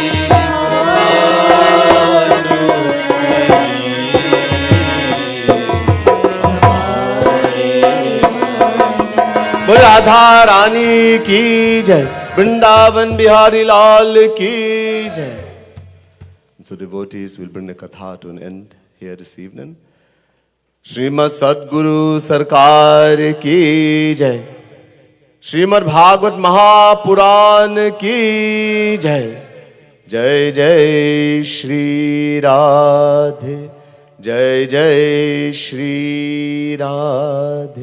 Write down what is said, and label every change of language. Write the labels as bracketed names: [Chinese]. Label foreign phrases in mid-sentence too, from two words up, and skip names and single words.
[Hindi] भानु बोल राधा रानी की जय वृंदावन बिहारी लाल की जय. [English] So devotees will bring the katha to an end here this evening. [Hindi] श्रीमत सद्गुरु सरकार की जय. श्रीमत भागवत महापुराण की जय. जय जय श्री राधे. जय जय श्री राधे.